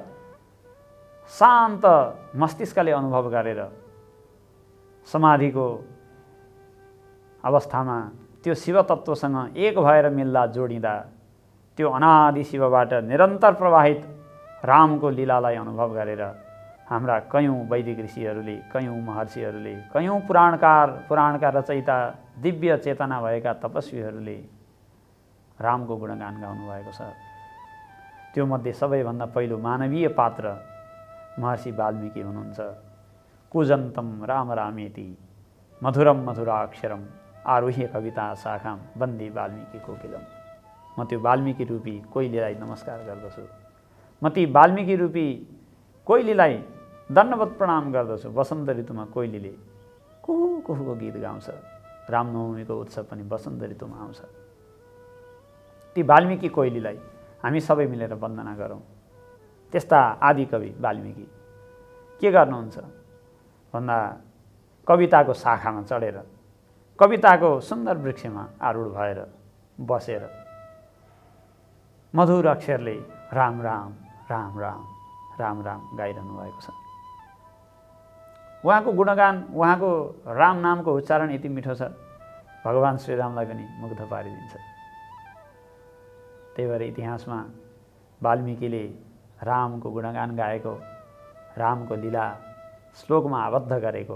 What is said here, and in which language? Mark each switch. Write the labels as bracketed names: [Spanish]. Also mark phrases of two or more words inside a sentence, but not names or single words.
[Nepali] शान्त मस्तिष्कले अनुभव गरेर समाधिको अवस्थामा त्यो शिवतत्त्वसँग एक भएर मिल्दा जोडिँदा त्यो अनादि शिवबाट निरन्तर प्रवाहित रामको लीलालाई अनुभव गरेर हाम्रा कयौँ वैदिक ऋषिहरूले, कयौँ महर्षिहरूले, कयौँ पुराणका रचयिता दिव्य चेतना भएका तपस्वीहरूले रामको गुणगान गाउनुभएको छ। त्यो मध्ये सबैभन्दा पहिलो मानवीय पात्र महर्षि वाल्मीकि हुनुहुन्छ। [Sanskrit] कूजन्तम राम रामेति मधुरम मधुराक्षरम आरुह्य कविता शाखाम वन्दे वाल्मीकि कोकिलम। [Nepali] म त्यो वाल्मीकि रूपी कोइलीलाई नमस्कार गर्दछु। म ती वाल्मीकि रूपी कोइलीलाई दण्डवत प्रणाम गर्दछु। वसन्त ऋतुमा कोइलीले कुहु कुहुको गीत गाउँछ। रामनवमीको उत्सव पनि वसन्त ऋतुमा आउँछ। ती वाल्मीकि कोइलीलाई हामी सबै मिलेर वन्दना गरौँ। त्यस्ता आदिकवि वाल्मीकि के गर्नुहुन्छ भन्दा कविताको शाखामा चढेर, कविताको सुन्दर वृक्षमा आरूढ भएर बसेर मधुर अक्षरले राम राम राम राम राम राम गाइरहनु भएको छ। उहाँको गुणगान, उहाँको राम नामको उच्चारण यति मिठो छ, भगवान श्रीरामलाई पनि मुग्ध पारिदिन्छ। त्यही भएर इतिहासमा वाल्मीकिले रामको गुणगान गाएको, रामको लीला श्लोकमा आबद्ध गरेको